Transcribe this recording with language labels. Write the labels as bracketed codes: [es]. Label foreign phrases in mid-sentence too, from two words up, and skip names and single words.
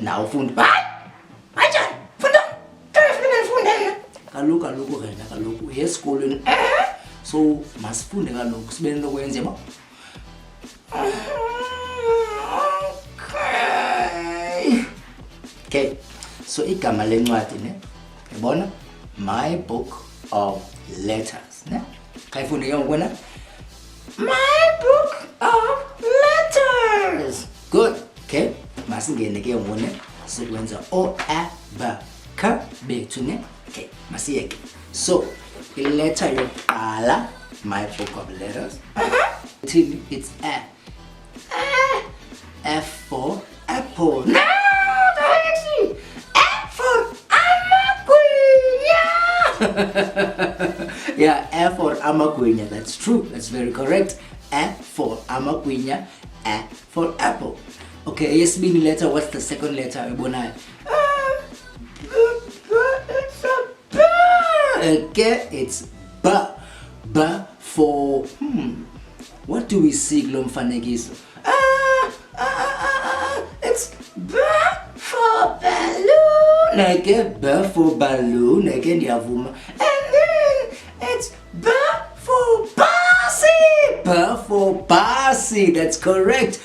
[xh] Nawu ufunda. Hayi! Anjani? Funda. Kufanele nifunde. Kaloku Reme, kaloku uye esikolweni. So masifunde kaloku sibe nento kwenza yabo. Okay, so igama lencwadi ne yabona [en] my book of letters [xh] ne kayifunde ke ngokona [en] my book of letters. [xh] Good. Okay, masingene ke ngone sikwenza o a b k bethu ne. Okay, masiyeke. So iletter yokuqala [en] my book of letters it's a F for apple. No! Yeah, F for amagwinya. That's true. That's very correct. F for amagwinya. A for apple. [xh] Okay, yesibini letter. [en] What's the second letter? It's a B. Okay, it's B. B for what do we see [xh] kulo mfanekiso? [en] It's B for balloon. Okay, B for balloon. Okay, ndiyavuma. And then it's B for Basi. B for Basi. That's correct.